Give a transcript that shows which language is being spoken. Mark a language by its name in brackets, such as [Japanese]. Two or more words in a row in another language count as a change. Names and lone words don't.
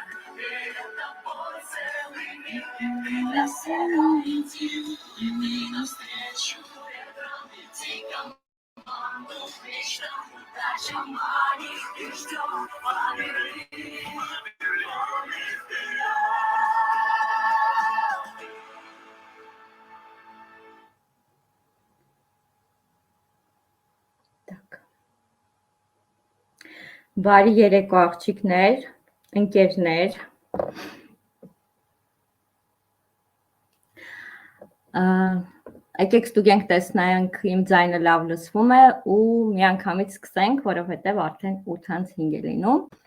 [Russian] Перед тобой целый мир, и ты для всех ориентир. И ты навстречу ветрам, веди команду к мечтам. Удача манит и ждет, по Берлин полный вперед. [Armenian] Բարի երեկո աղջիկներ, ընկերներ։ Եկեք ստուգենք տեսնենք իմ ձայնը լավ լսվում է ու միանգամից սկսենք, որովհետև արդեն 8:05 է լինում։